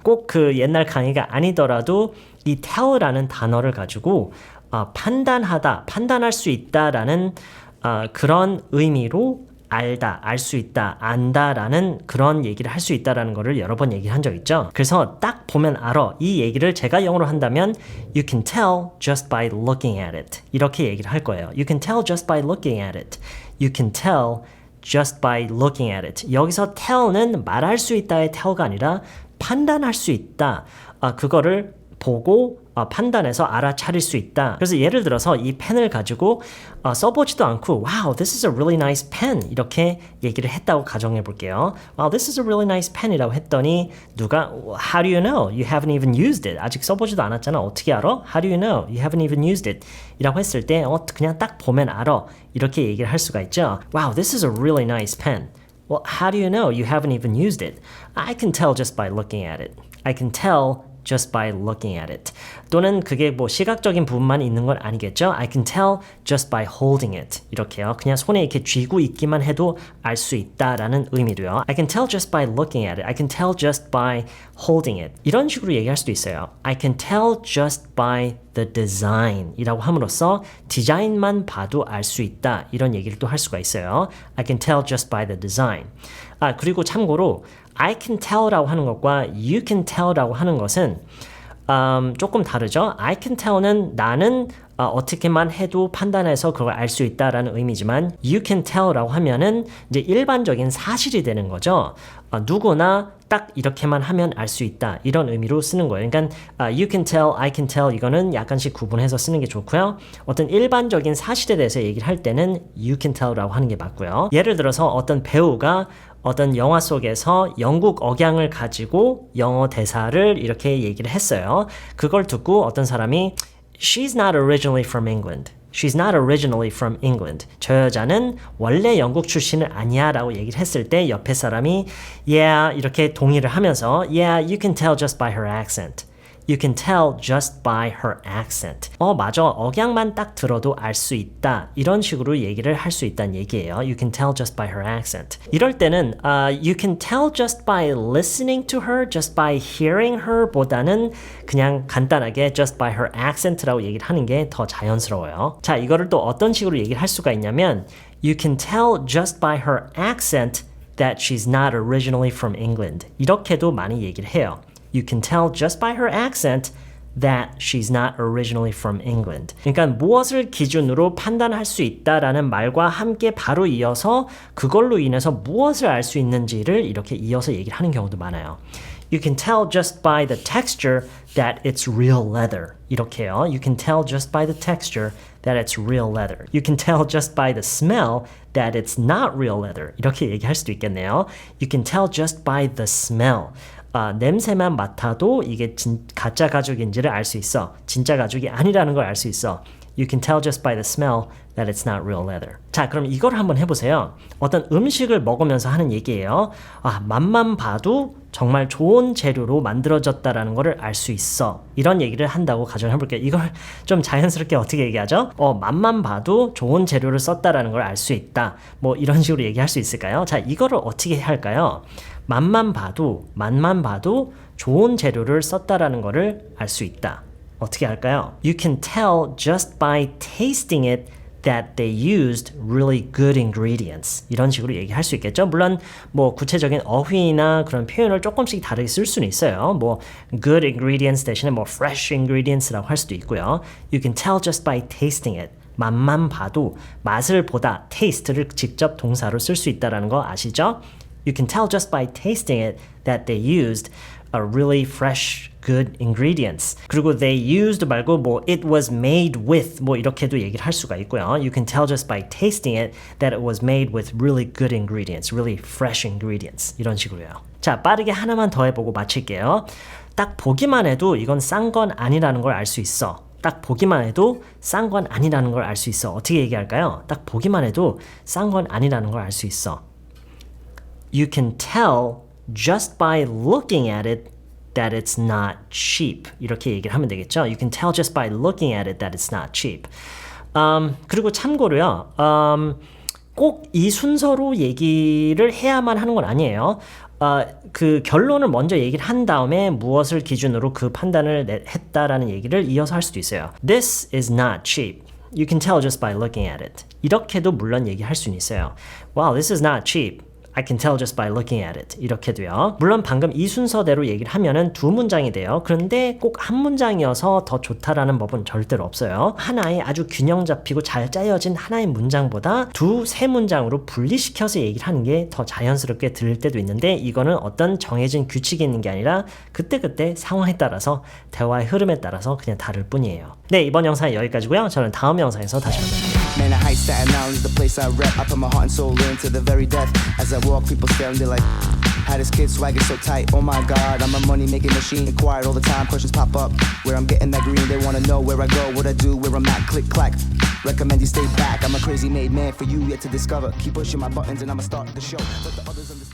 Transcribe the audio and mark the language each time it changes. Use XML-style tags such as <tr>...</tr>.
<ko>꼭 그 옛날 강의가 아니더라도 이 tell라는 단어를 가지고 판단하다, 판단할 수 있다라는 그런 의미로 알다, 알 수 있다, 안다라는 그런 얘기를 할 수 있다라는 거를 여러 번 얘기한 적 있죠. 그래서 딱 보면 알아. 이 얘기를 제가 영어로 한다면</ko> <en>You can tell just by looking at it.</en> <ko>이렇게 얘기를 할 거예요.</ko> <en>You can tell just by looking at it. You can tell just by looking at it.</en> <ko>여기서 tell는 말할 수 있다의 tell가 아니라 판단할 수 있다. 그거를 보고 판단해서 알아차릴 수 있다. 그래서 예를 들어서 이 펜을 가지고 써보지도 않고</ko> <en>Wow, this is a really nice pen</en> <ko>이렇게 얘기를 했다고 가정해 볼게요.</ko> <en>Wow, this is a really nice pen</en> <ko>이라고 했더니 누가</ko> <en>How do you know? You haven't even used it.</en> <ko>아직 써보지도 않았잖아. 어떻게 알아?</ko> <en>How do you know? You haven't even used it.</en> <ko>이라고 했을 때 그냥 딱 보면 알아. 이렇게 얘기를 할 수가 있죠.</ko> <en>Wow, this is a really nice pen. Well, how do you know? You haven't even used it. I can tell just by looking at it. I can tell just by looking at it.</en> <ko>또는 그게 시각적인 부분만 있는 건 아니겠죠?</ko> <en>I can tell just by holding it.</en> <ko>이렇게요. 그냥 손에 이렇게 쥐고 있기만 해도 알 수 있다라는 의미로요.</ko> <en>I can tell just by looking at it. I can tell just by holding it.</en> <ko>이런 식으로 얘기할 수도 있어요.</ko> <en>I can tell just by the design</en> <ko>이라고 함으로써 디자인만 봐도 알 수 있다. 이런 얘기를 또 할 수가 있어요.</ko> <en>I can tell just by the design.</en> <ko>그리고 참고로</ko> <en>I can tell</en> <ko>라고 하는 것과</ko> <en>you can tell</en> <ko>라고 하는 것은 조금 다르죠.</ko> <en>I can tell</en> <ko>는 나는 어떻게만 해도 판단해서 그걸 알 수 있다라는 의미지만</ko> <en>you can tell</en> <ko>라고 하면은 이제 일반적인 사실이 되는 거죠. 누구나 딱 이렇게만 하면 알 수 있다 이런 의미로 쓰는 거예요. 그러니까</ko> <en>you can tell, I can tell</en> <ko>이거는 약간씩 구분해서 쓰는 게 좋고요. 어떤 일반적인 사실에 대해서 얘기를 할 때는</ko> <en>you can tell</en> <ko>라고 하는 게 맞고요. 예를 들어서 어떤 배우가 어떤 영화 속에서 영국 억양을 가지고 영어 대사를 이렇게 얘기를 했어요. 그걸 듣고 어떤 사람이</ko> <en>She's not originally from England. She's not originally from England.</en> <ko>저 여자는 원래 영국 출신은 아니야 라고 얘기를 했을 때 옆에 사람이 Yeah 이렇게 동의를 하면서</ko> <en>Yeah, you can tell just by her accent. You can tell just by her accent.</en> <ko>맞아. 억양만 딱 들어도 알 수 있다. 이런 식으로 얘기를 할 수 있다는 얘기예요.</ko> <en>You can tell just by her accent.</en> <ko>이럴 때는</ko> <en>you can tell just by listening to her, just by hearing her</en> <ko>보다는 그냥 간단하게</ko> <en>just by her accent</en> <ko>라고 얘기를 하는 게 더 자연스러워요. 자, 이거를 또 어떤 식으로 얘기를 할 수가 있냐면</ko> <en>You can tell just by her accent that she's not originally from England.</en> <ko>이렇게도 많이 얘기를 해요.</ko> <en>You can tell just by her accent that she's not originally from England.</en> <ko>그러니까 무엇을 기준으로 판단할 수 있다라는 말과 함께 바로 이어서 그걸로 인해서 무엇을 알 수 있는지를 이렇게 이어서 얘기를 하는 경우도 많아요.</ko> <en>You can tell just by the texture that it's real leather.</en> <ko>이렇게요.</ko> <en>You can tell just by the texture that it's real leather. You can tell just by the smell that it's not real leather.</en> <ko>이렇게 얘기할 수도 있겠네요.</ko> <en>You can tell just by the smell.</en> <ko>냄새만 맡아도 이게 가짜 가죽인지를 알 수 있어. 진짜 가죽이 아니라는 걸 알 수 있어.</ko> <en>You can tell just by the smell that it's not real leather.</en> <ko>자, 그럼 이걸 한번 해보세요. 어떤 음식을 먹으면서 하는 얘기예요. 맛만 봐도 정말 좋은 재료로 만들어졌다라는 거를 알 수 있어. 이런 얘기를 한다고 가정해볼게요. 이걸 좀 자연스럽게 어떻게 얘기하죠? 맛만 봐도 좋은 재료를 썼다라는 걸 알 수 있다. 이런 식으로 얘기할 수 있을까요? 자, 이거를 어떻게 할까요? 맛만 봐도 좋은 재료를 썼다라는 거를 알 수 있다. 어떻게 할까요?</ko> <en>You can tell just by tasting it that they used really good ingredients.</en> <ko>이런 식으로 얘기할 수 있겠죠. 물론 구체적인 어휘나 그런 표현을 조금씩 다르게 쓸 수는 있어요.</ko> <en>good ingredients</en> <ko>대신에</ko> <en>fresh ingredients</en> <ko>라고 할 수도 있고요.</ko> <en>You can tell just by tasting it.</en> <ko>맛만 봐도 맛을 보다 taste를 직접 동사로 쓸 수 있다는 거 아시죠?</ko> <en>You can tell just by tasting it that they used really fresh good ingredients.</en> <ko>그리고</ko> <en>they used</en> <ko>말고 뭐</ko> <en>it was made with</en> <ko>뭐 이렇게도 얘기를 할 수가 있고요.</ko> <en>You can tell just by tasting it that it was made with really good ingredients, really fresh ingredients.</en> <ko>이런 식으로요. 자, 빠르게 하나만 더 해보고 마칠게요. 딱 보기만 해도 이건 싼 건 아니라는 걸 알 수 있어. 딱 보기만 해도 싼 건 아니라는 걸 알 수 있어. 어떻게 얘기할까요? 딱 보기만 해도 싼 건 아니라는 걸 알 수 있어.</ko> <en>You can tell just by looking at it that it's not cheap.</en> <ko>이렇게 얘기를 하면 되겠죠.</ko> <en>You can tell just by looking at it that it's not cheap.</en> <ko>그리고 참고로요. 꼭 이 순서로 얘기를 해야만 하는 건 아니에요. 그 결론을 먼저 얘기를 한 다음에 무엇을 기준으로 그 판단을 했다라는 얘기를 이어서 할 수도 있어요.</ko> <en>This is not cheap. You can tell just by looking at it.</en> <ko>이렇게도 물론 얘기할 수는 있어요.</ko> <en>Wow, this is not cheap. I can tell just by looking at it.</en> <ko>이렇게도요. 물론 방금 이 순서대로 얘기를 하면은 두 문장이 돼요. 그런데 꼭 한 문장이어서 더 좋다라는 법은 절대로 없어요. 하나의 아주 균형 잡히고 잘 짜여진 하나의 문장보다 두세 문장으로 분리시켜서 얘기를 하는 게 더 자연스럽게 들릴 때도 있는데 이거는 어떤 정해진 규칙이 있는 게 아니라 그때그때 상황에 따라서 대화의 흐름에 따라서 그냥 다를 뿐이에요. 네, 이번 영상은 여기까지고요. 저는 다음 영상에서 다시 만날게요.</ko> <en>Man, the high Staten Island is the place I rep. I put my heart and soul into the very death. As I walk, people staring, they're like, how this kid swagger so tight? Oh my God, I'm a money-making machine. Inquired all the time, questions pop up. Where I'm getting that green, they wanna know where I go, what I do, where I'm at. Click, clack. Recommend you stay back. I'm a crazy made man for you yet to discover. Keep pushing my buttons and I'ma start the show. But the others</en>